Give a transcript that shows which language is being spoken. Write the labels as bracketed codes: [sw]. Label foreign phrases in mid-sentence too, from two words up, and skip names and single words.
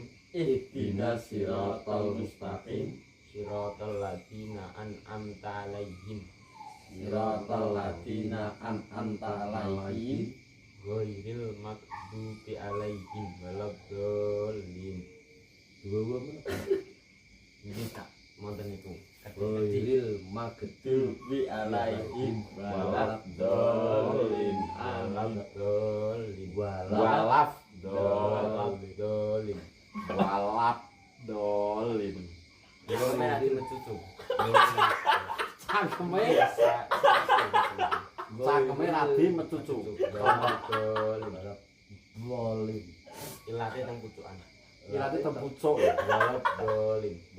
[ar] اهدنا الصراط المستقيم صراط الذين أنعمت عليهم صراط الذين أنعمت عليهم غير المغضوب عليهم ولا الضالين. [jv] Iki tak monten niku. [ar] غير المغضوب عليهم ولا الضالين ولا الضالين. ولا الضالين ولا الضالين [jv] Iku nek ati cucu. Cangkeme Cangkeme radi mecucu Waladdallin. Ilate teng pucukan. Ilate tempucuk [ar] ولا الضالين.